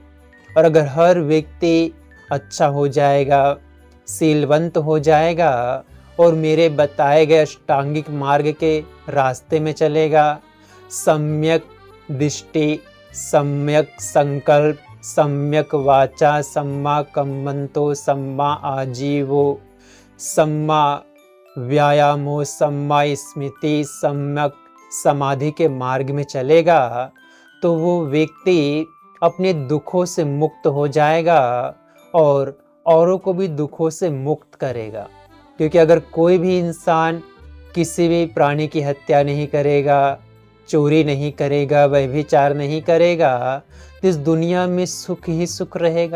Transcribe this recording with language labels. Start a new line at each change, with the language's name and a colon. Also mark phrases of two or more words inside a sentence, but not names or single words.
Hindi: और अगर हर व्यक्ति अच्छा हो जाएगा, सीलवंत हो जाएगा और मेरे बताए गए अष्टांगिक मार्ग के रास्ते में चलेगा, सम्यक दृष्टि, सम्यक संकल्प, सम्यक वाचा,
Pali: सम्मा कम्मंतो, सम्मा आजीवो, सम्मा व्यायामो, सम्मा स्मृति,
Hindi: सम्यक समाधि के मार्ग में चलेगा, तो वो व्यक्ति अपने दुखों से मुक्त हो जाएगा और औरों को भी दुखों से मुक्त करेगा। क्योंकि अगर कोई भी इंसान किसी भी प्राणी की हत्या नहीं करेगा, चोरी नहीं करेगा, व्यभिचार नहीं करेगा, तो इस दुनिया में सुख ही सुख रहेगा।